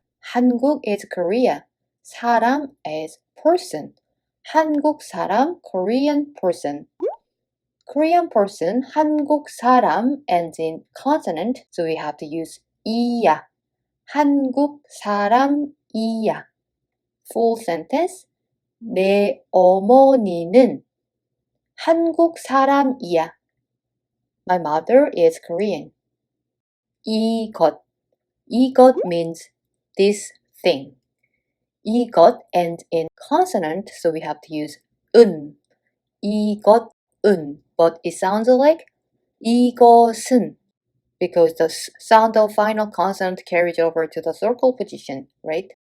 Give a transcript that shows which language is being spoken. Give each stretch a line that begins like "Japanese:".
English: 한국 is Korea. 사람 is person. 한국 사람, Korean person. Korean person, 한국 사람 ends in consonant, so we have to use 이야.
Korean: 한국 사람이야.
English: Full sentence.
Korean: 내 어머니는 한국 사람이야.
English: My mother is Korean.
Korean: 이것.
English: 이것 means this thing. 이것 ends in consonant, so we have to use 은.
Korean: 이것은.
English: But it sounds like
Korean: 이것은
English: because the sound of final consonant carries over to the circle position, right?